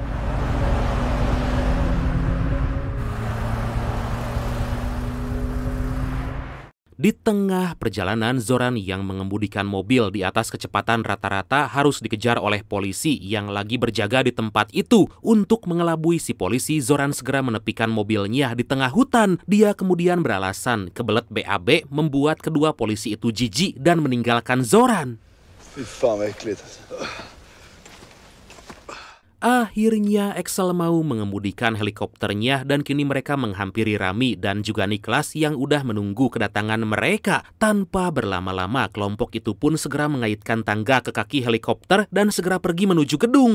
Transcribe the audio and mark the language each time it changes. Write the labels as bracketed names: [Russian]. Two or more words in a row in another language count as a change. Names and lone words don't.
[Indonesian] Di tengah perjalanan, Zoran yang mengemudikan mobil di atas kecepatan rata-rata harus dikejar oleh polisi yang lagi berjaga di tempat itu. Untuk mengelabui si polisi, Zoran segera menepikan mobilnya di tengah hutan. Dia kemudian beralasan kebelet BAB membuat kedua polisi itu jijik dan meninggalkan Zoran. [Swedish] Fy fan vad äckligt. [Indonesian] Akhirnya Excel mau mengemudikan helikopternya dan kini mereka menghampiri Rami dan juga Niklas yang udah menunggu kedatangan mereka. Tanpa berlama-lama, kelompok itu pun segera mengaitkan tangga ke kaki helikopter dan segera pergi menuju gedung.